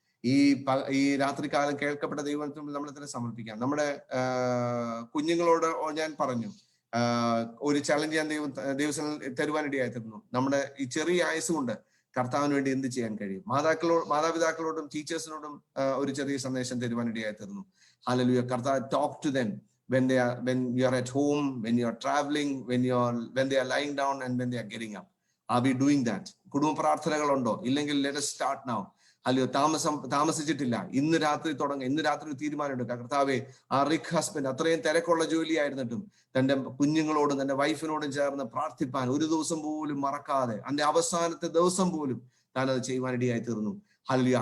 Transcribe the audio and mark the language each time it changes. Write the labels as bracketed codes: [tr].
[ml] ഈ രാത്രികാലം കേൾക്കപ്പെട്ട ദൈവത്തിൽ നമ്മളെ തന്നെ സമർപ്പിക്കാം. നമ്മുടെ കുഞ്ഞുങ്ങളോട് ഞാൻ പറഞ്ഞു, ഒരു ചലഞ്ച് ഞാൻ ദൈവസന്നിധിയിൽ തരുവാനിടയായി തീർന്നു. നമ്മുടെ ഈ ചെറിയ ആയുസ് കൊണ്ട് കർത്താവിന് വേണ്ടി എന്ത് ചെയ്യാൻ കഴിയും? മാതാപിതാക്കളോടും ടീച്ചേഴ്സിനോടും ഒരു ചെറിയ സന്ദേശം തരുവാനിടയായി തീർന്നു. ഹല്ലേലൂയ. [en] കർത്താവ്, talk to them when you are at home, when you are traveling, when they are lying down and when they are getting up. Are we doing that? [ml] കുടുംബ പ്രാർത്ഥനകളുണ്ടോ? ഇല്ലെങ്കിൽ [en] let us start now. [ml] അല്ലയോ, താമസിച്ചിട്ടില്ല, ഇന്ന് രാത്രി തുടങ്ങുക. ഇന്ന് രാത്രി തീരുമാനമെടുക്കുക. കർത്താവെ, ആ റിക് ഹസ്ബൻഡ് അത്രയും തിരക്കുള്ള ജോലിയായിരുന്നിട്ടും തന്റെ കുഞ്ഞുങ്ങളോടും തന്റെ വൈഫിനോടും ചേർന്ന് പ്രാർത്ഥിപ്പാൻ ഒരു ദിവസം പോലും മറക്കാതെ, അതിന്റെ അവസാനത്തെ ദിവസം പോലും താൻ അത് ചെയ്യുവാനിടയായി തീർന്നു. ഹല്ലേലൂയ.